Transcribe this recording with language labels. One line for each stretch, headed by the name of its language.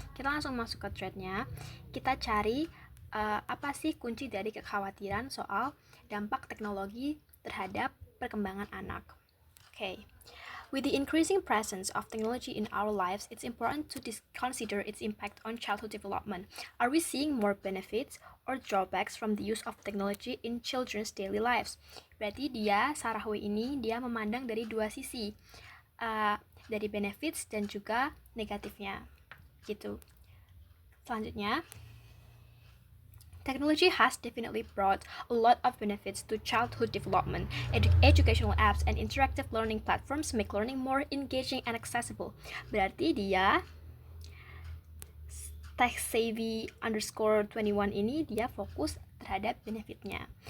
Indonesian: Kita langsung masuk ke threadnya. Kita cari apa sih kunci dari kekhawatiran soal dampak teknologi terhadap perkembangan anak. Okay.
English: With the increasing presence of technology in our lives, it's important to consider its impact on childhood development. Are we seeing more benefits or drawbacks from the use of technology in children's daily lives?
Indonesian: Berarti Sarahwi ini memandang dari dua sisi, dari benefits dan juga negatifnya, gitu. Selanjutnya,
English: technology has definitely brought a lot of benefits to childhood development. Educational apps and interactive learning platforms make learning more engaging and accessible.
Indonesian: Berarti TechSavvy_21 ini fokus terhadap benefitnya.